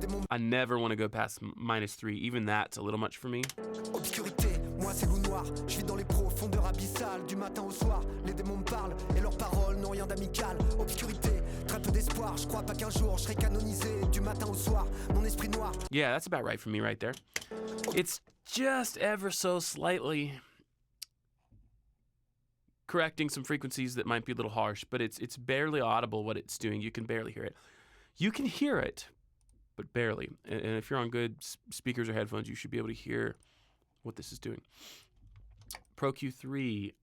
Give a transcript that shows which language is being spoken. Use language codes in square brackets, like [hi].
[en] I never want to go past -3. Even that's a little much for me. [fr] Moi c'est loup noir, je vis dans les profondeurs abyssales. Du matin au soir, les démons me parlent et leurs paroles n'ont rien d'amical. Obscurité, très peu d'espoir. Je crois pas qu'un jour je serai canonisé. Du matin au soir, mon esprit noir. [en] Yeah, that's about right for me right there. It's just ever so slightly correcting some frequencies that might be a little harsh, but it's barely audible what it's doing. You can barely hear it. You can hear it, but barely. And if you're on good speakers or headphones, you should be able to hear what this is doing. Pro Q3.